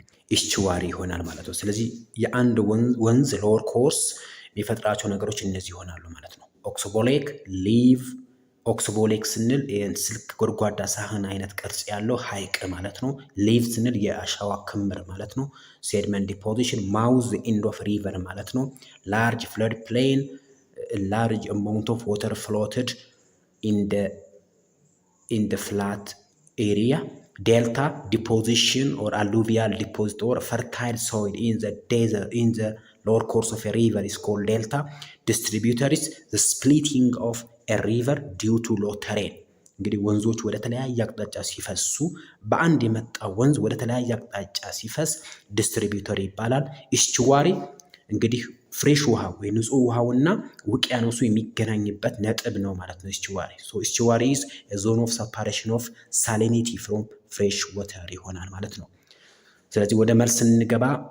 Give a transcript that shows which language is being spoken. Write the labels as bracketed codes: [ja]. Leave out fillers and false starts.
[am] ኢስቹዋሪ ይሆናል ማለት ነው። ስለዚህ የአንድ ወንዝ ሎወር ኮርስ የሚፈጥራቸው ነገሮች እነዚህ ይሆናሉ ማለት ነው። ኦክስቦ ሌክ፣ ሊቭ። ኦክስቦ ሌክ ስንል ስልክ ጎድጓዳ ሳህን አይነት ቅርጽ ያለው ሐይቅ ማለት ነው። ሊቭ ስንል የአሸዋ ክምር ማለት ነው። ሴድመንት ዲፖዚሽን። [en] ማውዝ ኢንድ ኦፍ ሪቨር [am] ማለት ነው። [en] ላርጅ ፍለድ ፕሌን ላርጅ አማውንት ኦፍ ዋተር ፍሎትድ ኢን ደ ፍላት ኤሪያ። ዴልታ ዲፖዚሽን ኦር አሉቪያል ዲፖዚት ኦር ፈርታይል ሶይል ኢን ዘ lower course of a river is called delta. Distributaries, the splitting of a river due to low terrain. [am] እንግዲህ ወንዞች ወደ ተለያየ አቅጣጫ ሲፈሱ በአንድ የመጣ ወንዝ ወደ ተለያየ አቅጣጫ ሲፈስ ዲስትሪቢዩተሪ ይባላል። ኢስቹዋሪ እንግዲህ ፍሬሽ ውሃ ወይ ንጹህ ውሃውና ውቅያኖሱ የሚገናኝበት ነጥብ ነው ማለት ነው ኢስቹዋሪ። [en] ሶ ኢስቹዋሪ ኢዝ ዞን ኦፍ ሰፓሬሽን ኦፍ ሳሊኒቲ ፍሮም ፍሬሽ ወተር [am] ይሆናል ማለት ነው። ስለዚህ ወደ መልስ ስንገባ